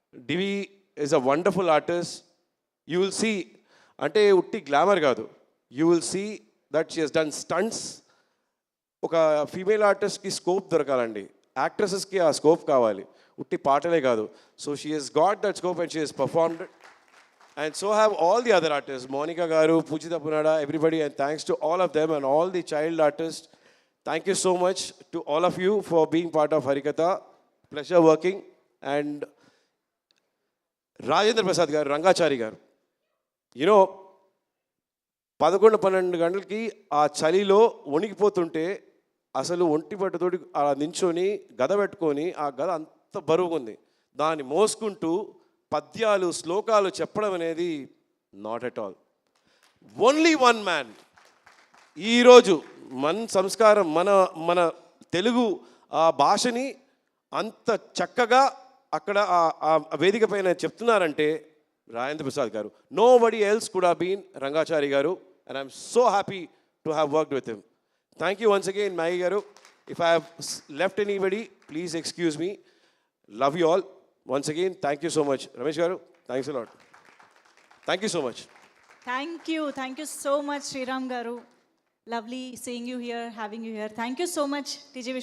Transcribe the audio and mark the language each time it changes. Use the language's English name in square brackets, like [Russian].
[English] Divi is a wonderful artist. You will see, [Telugu] అంటే ఉట్టి glamour కాదు, [English] You will see that she has done stunts. [Telugu] ఒక female ఆర్టిస్ట్కి scope దొరకాలండి, యాక్ట్రెసెస్కి ఆ scope కావాలి, ఉట్టి పాటలే కాదు. [English] So she has got that scope and she has performed. And so have all the other artists, Monica Garu, Pujita Punada, everybody, and thanks to all of them and all the child artists. Thank you so much to all of you for being part of Harikatha. Pleasure working. And Rajendra Prasad Garu, Rangachari Garu. You know, [Telugu] 11-12 గంటలకి ఆ చలిలో వణికిపోతుంటే అసలు ఒంటి పట్టుతోటి అలా నించొని గద పెట్టుకొని, ఆ గద అంత బరువుగా దాన్ని మోసుకుంటూ పద్యాలు, శ్లోకాలు చెప్పడం అనేది [English] Not at all. Only one man. [Telugu] ఈరోజు మన సంస్కారం, మన తెలుగు ఆ భాషని అంత చక్కగా అక్కడ ఆ వేదిక పైన చెప్తున్నారంటే రాజేంద్ర ప్రసాద్ గారు. [English] Nobody else could have been Rangachari garu. And I'm so happy to have worked with him. Thank you once again Maggie garu. If I have left anybody, please excuse me. Love you all. Once again, thank you so much. Ramesh Garu, thanks a lot. Thank you so much. Thank you so much, Sriram Garu. Lovely seeing you here, having you here. Thank you so much, TJ Vishwa.